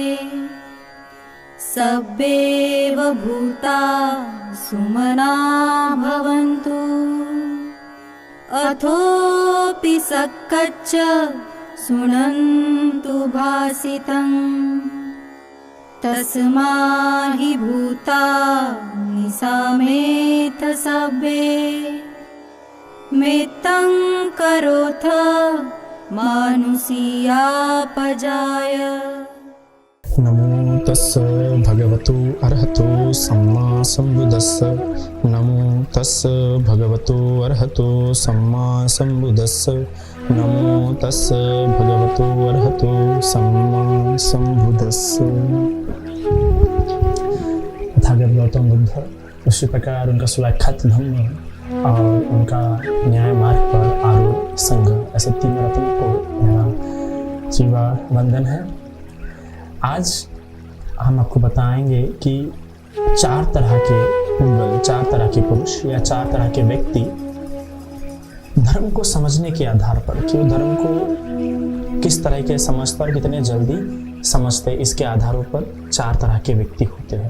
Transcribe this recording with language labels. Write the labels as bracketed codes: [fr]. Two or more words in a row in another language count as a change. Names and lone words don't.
[pi] सब्बेव भूता सुमना भवन्तु अथोऽपि सक्कच्च शृण्वन्तु भासितं तस्माहि भूतानि समेत सब्बे मेत्तं करोथ मानुषीयापजाय। नमो तस्स भगवतो अरहतो सम्मा सम्बुद्धस्स। नमो तस्स भगवतो अरहतो सम्मा सम्बुद्धस्स। नमो तस्स भगवतो अरहतो सम्मा सम्बुद्धस्स। [hi] तथागत गौतम बुद्ध उसी प्रकार उनका सुलक्षित धम्म और उनका न्याय मार्ग पर आरूढ़ संघ, ऐसे तीन रत्न को मेरा जीवा वंदन है। आज हम आपको बताएंगे कि चार तरह के पुंगल, चार तरह के पुरुष या चार तरह के व्यक्ति धर्म को समझने के आधार पर कि वो धर्म को किस तरह के समझते और कितने जल्दी समझते, इसके आधारों पर चार तरह के व्यक्ति होते हैं।